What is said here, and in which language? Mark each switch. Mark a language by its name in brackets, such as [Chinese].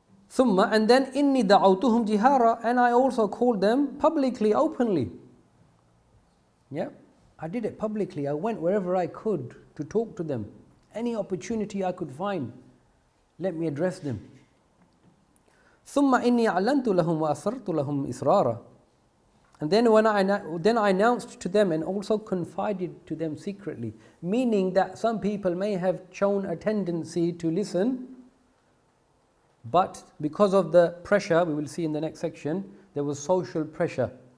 [English] ثم, and then [Arabic] إني دعوتهم جهارا, [English] and I also called them publicly, openly. Yeah, I did it publicly. I went wherever I could to talk to them. Any opportunity I could find, let me address them. [Arabic] ثم إني أعلنت لهم وأسررت لهم إسرارا. [English] And then I announced to them and also confided to them secretly, meaning that some people may have shown a tendency to listen, but because of the pressure, we will see in the next section, there was social pressure.